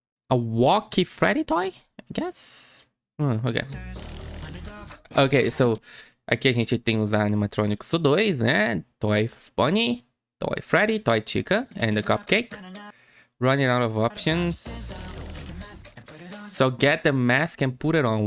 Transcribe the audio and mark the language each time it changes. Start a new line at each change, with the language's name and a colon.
English: A walkie Freddy toy, I guess. Okay.
Portuguese: Ok, so aqui a gente tem os animatrônicos do 2, né?
English: Toy Bunny, Toy Freddy, Toy Chica, and the Cupcake. Running out of options. So get the mask and put it on.